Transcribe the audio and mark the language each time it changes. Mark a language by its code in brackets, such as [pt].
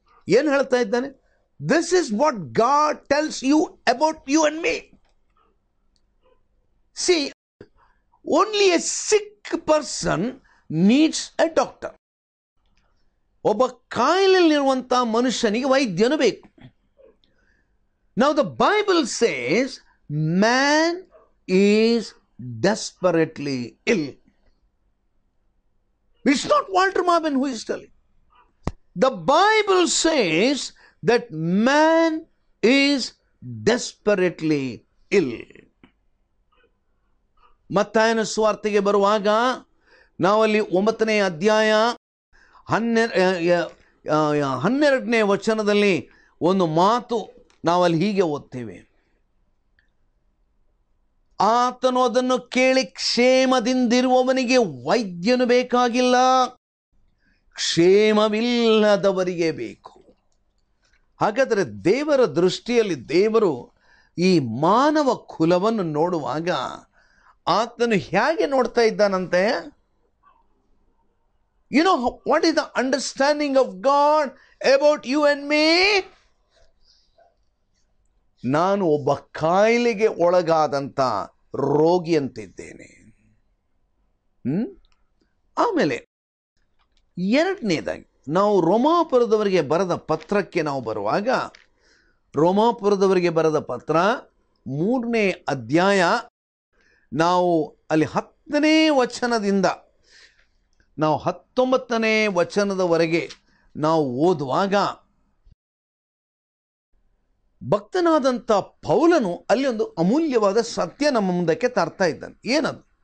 [kn] ಏನು ಹೇಳ್ತಾ ಇದ್ದಾನೆ? [en] This is what God tells you about you and me. See, only a sick person needs a doctor. [kn] ಒಬ್ಬ ಕಾಯಿಲೆಯಲ್ಲಿರುವಂಥ ಮನುಷ್ಯನಿಗೆ ವೈದ್ಯನು ಬೇಕು. [en] Now the Bible says man is desperately ill. It's not Walter Marvin who is telling. The Bible says that man is desperately ill. [kn] ಮತ್ತಾಯನ ಸುವಾರ್ತೆಗೆ ಬರುವಾಗ ನಾವಲ್ಲಿ 9ನೇ ಅಧ್ಯಾಯ 12ನೇ ವಚನದಲ್ಲಿ ಒಂದು ಮಾತು ನಾವಲ್ಲಿ ಹೀಗೆ ಓದ್ತೇವೆ. ಆತನು ಅದನ್ನು ಕೇಳಿ, ಕ್ಷೇಮದಿಂದಿರುವವನಿಗೆ ವೈದ್ಯನು ಬೇಕಾಗಿಲ್ಲ, ಕ್ಷೇಮವಿಲ್ಲದವರಿಗೆ ಬೇಕು. ಹಾಗಾದರೆ ದೇವರ ದೃಷ್ಟಿಯಲ್ಲಿ ದೇವರು ಈ ಮಾನವ ಕುಲವನ್ನು ನೋಡುವಾಗ ಆತನು ಹೇಗೆ ನೋಡ್ತಾ ಇದ್ದಾನಂತೆ? [en] You know what is the understanding of God about you and me? [kn] ನಾನು ಒಬ್ಬ ಕಾಯಿಲೆಗೆ ಒಳಗಾದಂಥ ರೋಗಿಯಂತಿದ್ದೇನೆ. ಆಮೇಲೆ ಎರಡನೇದಾಗಿ ನಾವು ರೋಮಾಪುರದವರಿಗೆ ಬರೆದ ಪತ್ರಕ್ಕೆ ನಾವು ಬರುವಾಗ, ರೋಮಾಪುರದವರಿಗೆ ಬರೆದ ಪತ್ರ 3ನೇ ಅಧ್ಯಾಯ ನಾವು ಅಲ್ಲಿ 10ನೇ ವಚನದಿಂದ ನಾವು 19ನೇ ವಚನದವರೆಗೆ ನಾವು ಓದುವಾಗ, ಭಕ್ತನಾದಂಥ ಪೌಲನು ಅಲ್ಲಿ ಒಂದು ಅಮೂಲ್ಯವಾದ ಸತ್ಯ ನಮ್ಮ ಮುಂದಕ್ಕೆ ತರ್ತಾ ಇದ್ದಾನೆ. ಏನದು?